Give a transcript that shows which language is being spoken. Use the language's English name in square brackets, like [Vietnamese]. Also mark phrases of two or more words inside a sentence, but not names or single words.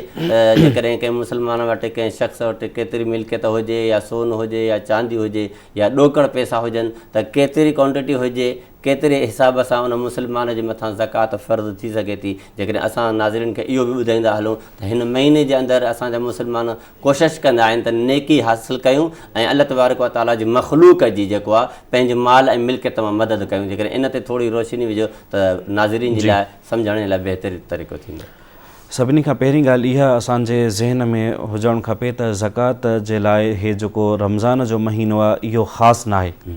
[Sindhi] जेकॾहिं कंहिं मुस्लमान वटि कंहिं शख़्स वटि केतिरी मिल्कियत हुजे या सोन हुजे या चांदी हुजे या ॾोकड़ पैसा हुजनि त केतिरी क्वांटिटी हुजे, केतिरे हिसाब सां उन मुस्लमान जे मथां ज़कात फ़र्ज़ु थी सघे थी। जेकॾहिं असां नाज़रीन खे इहो बि ॿुधाईंदा हलूं त हिन महीने जे अंदरि असांजा मुस्लमान कोशिशि कंदा आहिनि त नेकी हासिलु कयूं ऐं [Arabic] الله تبارك وتعالى [Sindhi] जी मख़लूक़ जी जेको आहे पंहिंजे माल ऐं मिल्कियत मां मदद कयूं। जेकॾहिं इन ते थोरी रोशनी विझो त नाज़रीन जे लाइ सम्झण लाइ बहितरीनु तरीक़ो थींदो। सभिनी खां पहिरीं ॻाल्हि इहा असांजे ज़हन में हुजणु खपे त ज़कात जे लाइ इहे जेको रमज़ान जो महीनो आहे इहो ख़ासि न आहे।